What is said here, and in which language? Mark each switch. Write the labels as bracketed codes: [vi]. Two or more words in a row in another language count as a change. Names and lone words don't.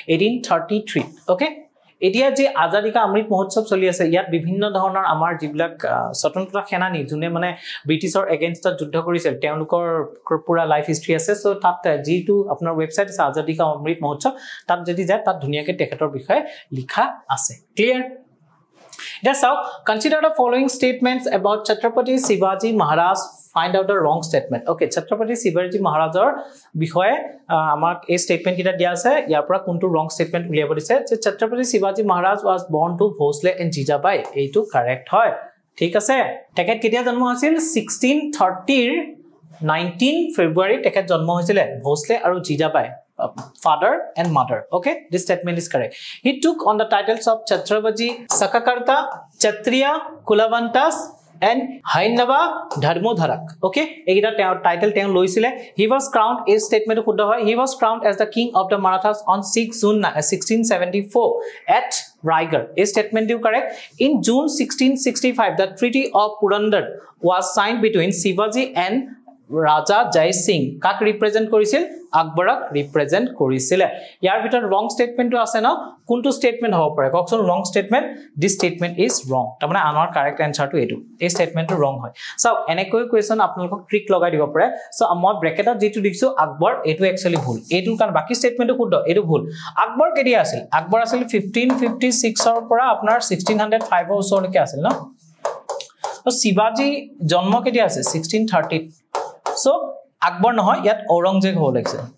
[as] 1833 ওকে এতিয়া যে আজাদী কা অমৃত মহোৎসৱ চলি আছে ইয়াত বিভিন্ন ধৰণৰ আমাৰ জিবিলাক স্বতন্ত্ৰতা সেনানী জুনে মানে ব্ৰিটিছৰ এগেইনষ্টত যুদ্ধ কৰিছিল তেওঁলোকৰ পুৰা [en] life history [as] আছে সো তাত জিটো আপোনাৰ ওয়েবসাইট আছে আজাদী কা অমৃত মহোৎসৱ তাত যদি যায় তাত ধুনিয়াকে তেখেতৰ বিষয়ে লিখা আছে ক্লিয়াৰ [en] That's how consider the following statements about Chhatrapati Shivaji Maharaj find out the wrong statement okay [as] Chhatrapati Shivaji Maharajor বিষয়ে আমাক এই স্টেটমেন্ট কিটা দিয়া আছে ইয়াৰ পৰা কোনটো [en] wrong statement [as] উলিয়াব দিছে যে [en] Chhatrapati Shivaji Maharaj was born to Bhosle and Jijabai [as] এইটো কারেক্ট হয় ঠিক আছে তেখেত কেতিয়া জন্ম হৈছিল 1630 ৰ 19 ফেব্ৰুৱাৰী তেখেত জন্ম হৈছিল Bhosle আৰু Jijabai [en] father and mother okay this statement is correct he took on the titles of Chhatrapati Sakakarta Kshatriya Kulavantas and Hainava Dharmodharak okay [as] egita title তেওঁ লৈছিলে [en] he was crowned a statement [as] শুদ্ধ হয় [en] he was crowned as the king of the Marathas on 6 June 1674 at Raigad a statement is correct in June 1665 the treaty of Purandar was signed between Shivaji and Raja Jai Singh [as] কাক ৰিপ্ৰেজেন্ট কৰিছিল আকবৰক ৰিপ্ৰেজেন্ট কৰিছিল ইয়াৰ ভিতৰত ৰং স্টেটমেন্টটো আছে না কোনটো স্টেটমেন্ট হ'ব পাৰে ককচোন [en] wrong statement this statement is wrong [as] তাৰমানে আমাৰ কাৰেক্ট আনসাৰটো এটো এই স্টেটমেন্টটো ৰং হয় সো এনেকৈ কোৱেশ্চন আপোনালোকক ট্ৰিক লগাই দিব পাৰে সো মই ব্ৰেকেটত যেটো দিছো আকবৰ এটো একচুয়ালি ভুল এটো কাৰণ বাকি স্টেটমেন্টটো শুদ্ধ এটো ভুল আকবৰ কেতিয়া আছিল আকবৰ আছিল 1556 ৰ পৰা আপোনাৰ 1605 ৰ ওচৰলৈকে আছিল ন সো শিৱাজী জন্ম কেতিয়া আছে 1630 So Akbar নহয় ইয়াত ঔৰংজেব হ'ল আছে